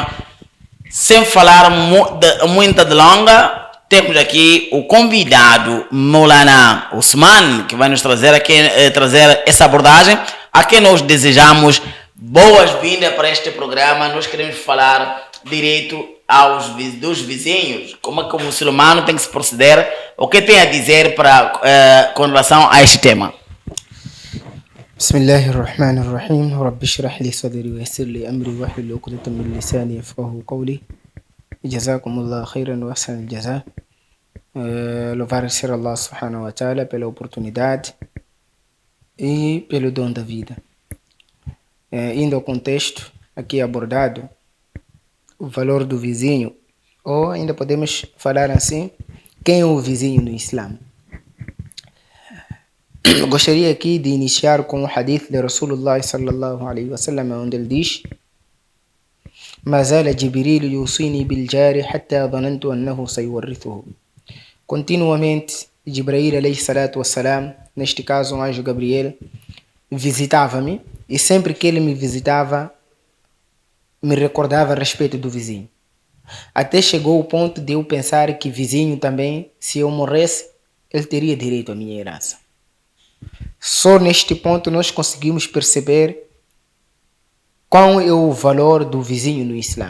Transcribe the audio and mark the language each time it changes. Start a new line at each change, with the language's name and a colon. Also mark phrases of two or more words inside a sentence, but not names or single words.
Portuguese: Sem falar muita delonga, temos aqui o convidado Maulana Usman, que vai nos trazer aqui trazer essa abordagem, a quem nós desejamos boas-vindas para este programa. Nós queremos falar direito dos vizinhos, como é que o muçulmano tem que se proceder, o que tem a dizer com relação a este tema.
Arabic: بسم الله الرحمن الرحيم. رب اشرح لي صدري ويسر لي أمري واحلل عقدة من لساني يفقهوا قولي. جزاكم الله خيرا وأحسن الجزاء.
Portuguese: Louvar ser
Arabic: الله سبحانه وتعالى
Portuguese: pela oportunidade e pelo dom da vida. Indo ao contexto aqui abordado, o valor do vizinho, ou ainda podemos falar assim, quem é o vizinho no Islã. Eu gostaria aqui de iniciar com o hadith de
Arabic: رسول الله صلى الله عليه وسلم,
Portuguese: onde ele diz:
Arabic: "ما زال جبريل يوصيني بالجار حتى ظننت أنه سيورثه."
Portuguese: Continuamente,
Arabic: جبريل عليه الصلاة والسلام,
Portuguese: neste caso o anjo Gabriel, visitava-me, e sempre que ele me visitava, me recordava a respeito do vizinho. Até chegou o ponto de eu pensar que vizinho também, se eu morresse, ele teria direito à minha herança. Só neste ponto nós conseguimos perceber qual é o valor do vizinho no Islã.